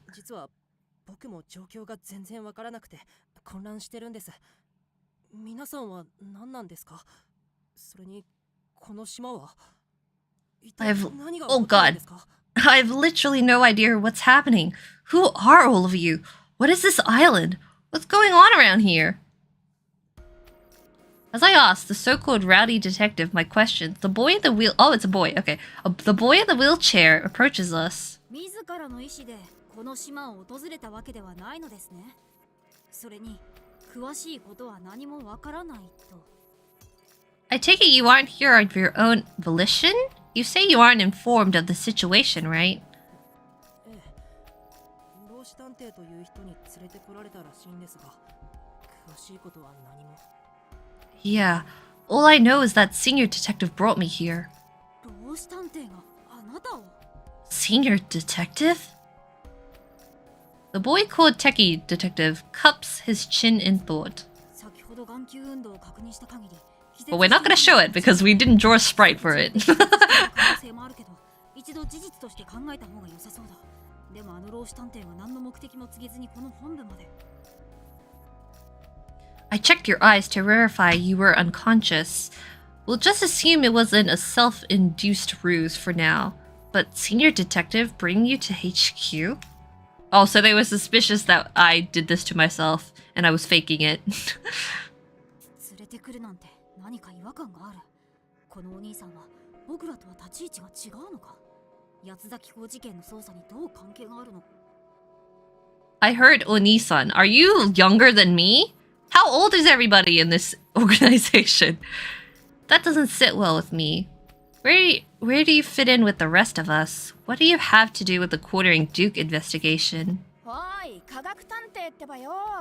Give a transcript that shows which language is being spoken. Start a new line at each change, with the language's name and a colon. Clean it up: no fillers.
Japanese: 実は僕も状況が全然わからなくて混乱してるんです。皆さんは何なんですか？それにこの島は一体何が起こったんですか？
English: I've literally no idea what's happening. Who are all of you? What is this island? What's going on around here? As I asked the so-called rowdy detective my questions, the boy in the wheel— oh, it's a boy, okay. The boy in the wheelchair approaches us.
Japanese: 自らの意思でこの島を訪れたわけではないのですね。それに詳しいことは何もわからないと。
English: I take it you aren't here of your own volition? You say you aren't informed of the situation, right?
Japanese: ええ、老子探偵という人に連れてこられたらしいんですが、詳しいことは何も。
English: Yeah, all I know is that senior detective brought me here.
Japanese: 老子探偵があなたを。
English: Senior detective? The boy called Techie Detective cups his chin in thought.
Japanese: 先ほど眼球運動を確認した限り。
English: But we're not gonna show it because we didn't draw a sprite for it.
Japanese: 可能性もあるけど、一度事実として考えた方が良さそうだ。でもあの老子探偵は何の目的も告げずにこの本部まで。
English: I checked your eyes to verify you were unconscious. We'll just assume it wasn't a self-induced ruse for now. But Senior Detective bring you to HQ? Oh, so they were suspicious that I did this to myself and I was faking it.
Japanese: 連れてくるなんて何か違和感がある。このお兄さんは僕らとは立ち位置が違うのか。八つ崎港事件の捜査にどう関係があるの？
English: I heard Oni-san. Are you younger than me? How old is everybody in this organization? That doesn't sit well with me. Where do you fit in with the rest of us? What do you have to do with the Quartering Duke investigation?
Japanese: おい、科学探偵ってばよ。